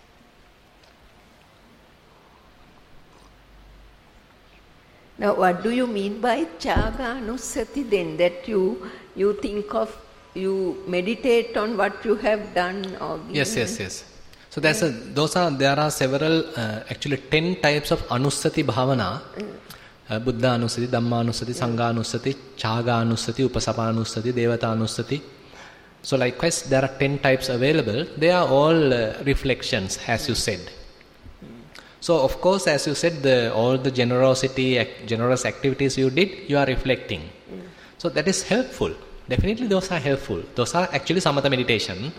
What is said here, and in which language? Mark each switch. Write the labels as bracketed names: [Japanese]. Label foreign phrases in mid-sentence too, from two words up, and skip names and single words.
[English] Now, what do you mean by Chaganusati then? That you think of, you meditate on what you have done or given? Yes. So there are several, actually 10 types of [Pali] Anusati Bhavana. Buddha Anusati, Dhamma Anusati, Sangha Anusati, Chaga Anusati, Upasapa Anusati, Devata Anusati. [English] So likewise, there are 10 types available. They are all reflections, as you said. So of course, as you said, all the generous activities you did, you are reflecting. So that is helpful. Definitely those are helpful. Those are actually Samatha meditation.